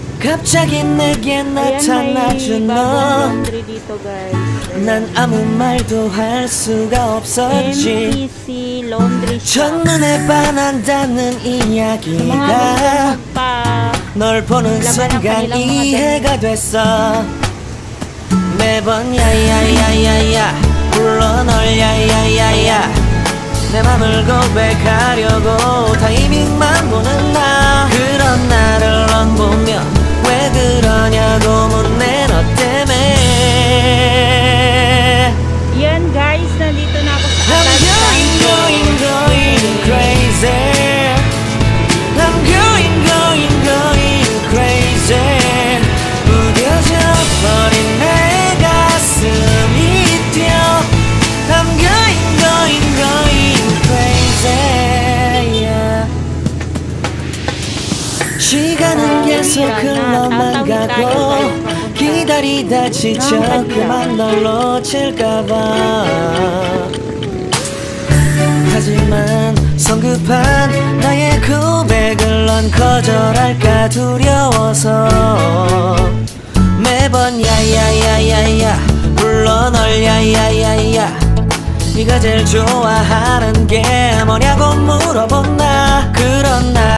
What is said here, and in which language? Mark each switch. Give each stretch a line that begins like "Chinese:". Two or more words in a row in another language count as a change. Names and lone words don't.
Korean: 갑자기 내게
Filipino: Ayan, may
Korean: 나타나준
Filipino: bagong
Korean: 너
Filipino: laundry dito guys.
Korean: 난 아무 말도 할 수가 없었지
Filipino: MTC Laundry Shop.
Korean: 첫눈에 반한다는
Filipino: Sa mga
Korean: 이야기가
Filipino: gusto pa
Korean: 널 보는
Filipino: laban ang
Korean: 순간
Filipino: kanilang mga
Korean: 이해가 됐어 매번 야야야야야 불러 널 야야야야 내 맘을 고백하려고 타이밍만 보는 나 그런 나를 넌 보며 왜 그러냐고 묻네 너 때문에
Filipino: Yan guys, nandito na ako sa
English: I'm going crazy I'm going crazy
Korean: 무뎌져 버린 내 가슴이 뛰어
English: I'm going crazy yeah.
Korean: 시간은 계속 흘러만 가고 기다리다 지쳐 그만 널 놓칠까봐 하지만 성급한 나의 고백을 넌 거절할까 두려워서 매번 야야야야야 불러 널 야야야야 네가 제일 좋아하는 게 뭐냐고 물어본 나 그런 나